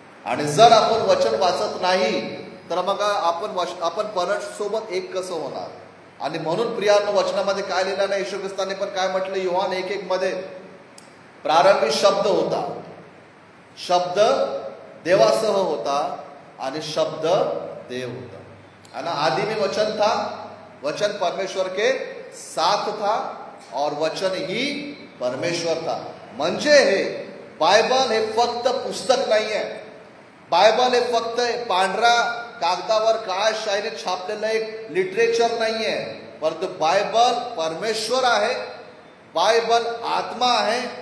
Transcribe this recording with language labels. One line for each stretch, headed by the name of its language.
Marathi: आणि जर आपण वचन वाचत नाही तर मग आपण परमेश्वरासोबत एक कसं होणार? आणि म्हणून प्रियांनो, वचनामध्ये काय लिहिलं नाही? येशू ख्रिस्ताने पण काय म्हटलं? योहान 1:1 मध्ये, प्रारंभी शब्द होता, शब्द देवासह होता आणि शब्द देव होता.
Hindi: है ना? आदि में वचन था, वचन परमेश्वर के साथ था और वचन ही परमेश्वर था.
Marathi: म्हणजे हे बायबल हे फक्त पुस्तक नाहीये. बायबल हे फक्त पांढऱ्या कागदावर काळ्या शाईने छापलेलं एक लिटरेचर नाहीये, परंतु बायबल परमेश्वर आहे, बायबल आत्मा आहे.